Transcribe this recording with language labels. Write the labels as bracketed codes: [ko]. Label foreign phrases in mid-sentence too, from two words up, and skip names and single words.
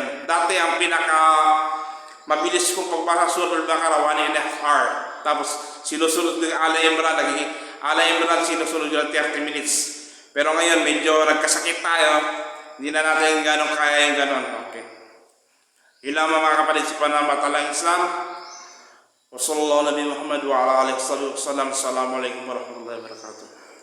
[tl] Dati ang mabilis kong pagbasa Suratul Baqarah, 1.5 hour. Tapos sinusunod ng Ala Imran, sinusunod yung 30 minutes. Pero ngayon, medyo nagkasakit tayo. Hindi na natin gano'ng kaya yung gano'n. Okay. Ilang mga kapatid sa panamatalang Islam. [ar] وصلى الله نبي محمد وعلى آله وسلم. السلام عليكم ورحمة الله وبركاته.